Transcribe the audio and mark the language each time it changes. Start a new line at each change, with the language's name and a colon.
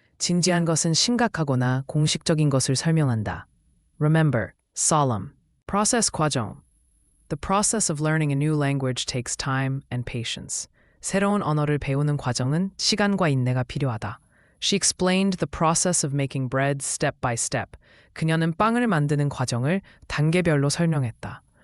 Korean: 진지한 것은 심각하거나 공식적인 것을 설명한다.
English: Remember, solemn. Process 과정. The process of learning a new language takes time and patience.
Korean: 새로운 언어를 배우는 과정은 시간과 인내가 필요하다.
English: She explained the process of making bread step by step.
Korean: 그녀는 빵을 만드는 과정을 단계별로 설명했다.